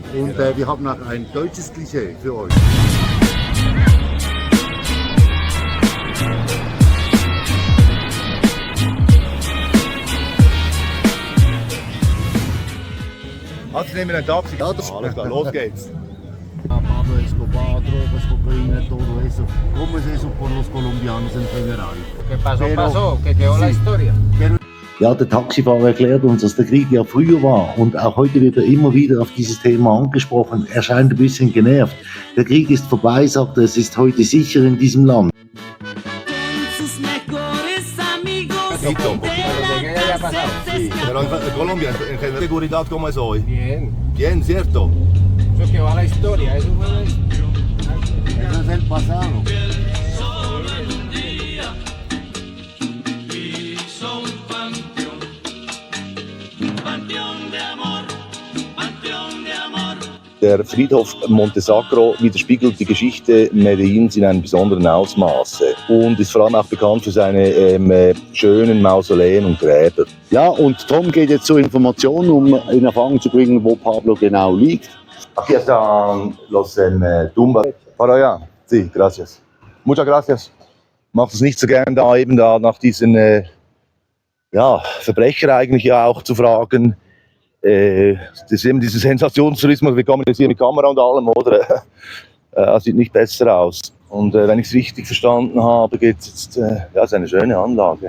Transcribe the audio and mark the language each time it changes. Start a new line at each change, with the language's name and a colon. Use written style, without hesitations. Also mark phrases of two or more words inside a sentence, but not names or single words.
German: Und wir haben auch ein deutsches Klischee für euch. Also nehmen wir ein Taxi. Ja, das Alles klar, los geht's.
Spanish: Pablo Escobar, drogas, cocaína, todo eso. ¿Cómo es eso por los colombianos en general? ¿Qué pasó, pasó? Que quedó la historia.
German: Ja, der Taxifahrer erklärt uns, dass der Krieg ja früher war und auch heute wird er immer wieder auf dieses Thema angesprochen. Er scheint ein bisschen genervt. Der Krieg ist vorbei, sagt er, es ist heute sicher in diesem Land.
Spanish: Sí, pero en Colombia, en general, seguridad, ¿cómo es hoy? Bien. Bien, ¿cierto? Eso quedó a la historia. Eso fue la historia. Eso es el pasado.
German: Der Friedhof Monte Sacro widerspiegelt die Geschichte Medellins in einem besonderen Ausmaße und ist vor allem auch bekannt für seine schönen Mausoleen und Gräber. Ja, und Tom geht jetzt zur Information, um in Erfahrung zu bringen, wo Pablo genau liegt.
Spanish: Aquí están los tumbas. Para allá. Sí, gracias. Muchas gracias.
German: Macht es nicht so gern da eben da nach diesen Verbrecher eigentlich ja auch zu fragen. Das ist eben dieser Sensationstourismus, wir kommen jetzt hier mit Kamera und allem, oder? Sieht nicht besser aus. Und wenn ich es richtig verstanden habe, geht es jetzt, es ist eine schöne Anlage.